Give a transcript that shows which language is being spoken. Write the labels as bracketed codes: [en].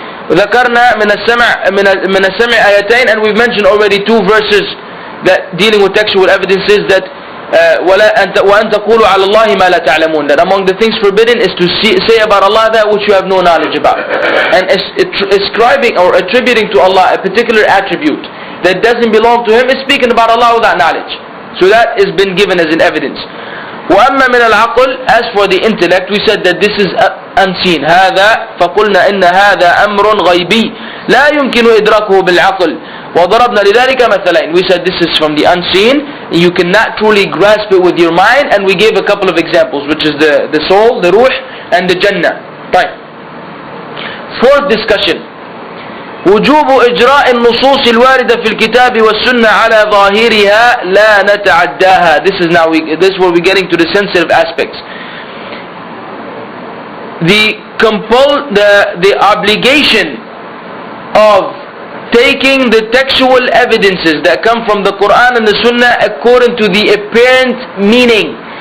[ar] ذكرنا من السمع آيتين, [en] and we've mentioned already two verses that dealing with textual evidences, that [ar] وأن تقولوا على الله ما لا تعلمون, [en] that among the things forbidden is to say about Allah that which you have no knowledge about, and ascribing or attributing to Allah a particular attribute that doesn't belong to Him is speaking about Allah without knowledge. So that has been given as an evidence. [ar] وأما من العقل, [en] as for the intellect, we said that this is unseen. [ar] هذا فقلنا إن هذا أمر غيبي لا يمكن إدراكه بالعقل وضربنا لذلك مثلين. [en] We said this is from the unseen, you cannot truly grasp it with your mind, and we gave a couple of examples, which is the soul, the ruh, and the Jannah. Right. Fourth discussion, [ar] وجوب إجراء النصوص الواردة في الكتاب والسنة على ظاهرها لا نتعداها. [en] This is where we're getting to the sensitive aspects. The obligation of taking the textual evidences that come from the Quran and the Sunnah according to the apparent meaning.